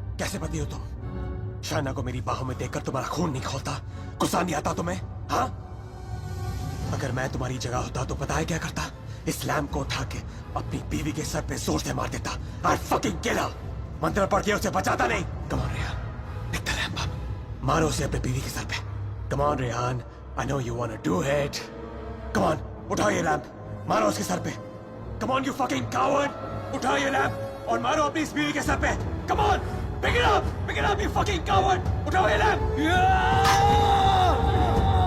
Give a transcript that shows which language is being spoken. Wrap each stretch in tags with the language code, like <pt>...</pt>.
<hi>कैसे पति हो तुम? शाना को मेरी बाहों में देखकर तुम्हारा खून नहीं खौलता? गुस्सा नहीं आता तुम्हें? हाँ, अगर मैं तुम्हारी जगह होता तो पता है क्या करता? इस लैम्प को उठा के अपनी बीवी के सर पे जोर से मार देता।</hi> <en>I'd fucking kill her।</en> <hi>मंत्र पढ़ के उसे बचाता नहीं।</hi> <en>Come on Rehan, pick the lamp up।</en> <hi>मारो उसे अपने बीवी के सर पे।</hi> <en>Come on Rehan, I know you wanna do it। Come on,</en> <hi>उठाओ ये लैम्प, मारो उसके सर पे।</hi> <en>Come on you fucking coward,</en> <hi>उठाओ ये लैम्प और मारो अपनी इस बीवी के सर पे।</hi> <en>Come on, pick it up you fucking coward,</en> <hi>उठाओ ये लैम्प।</hi>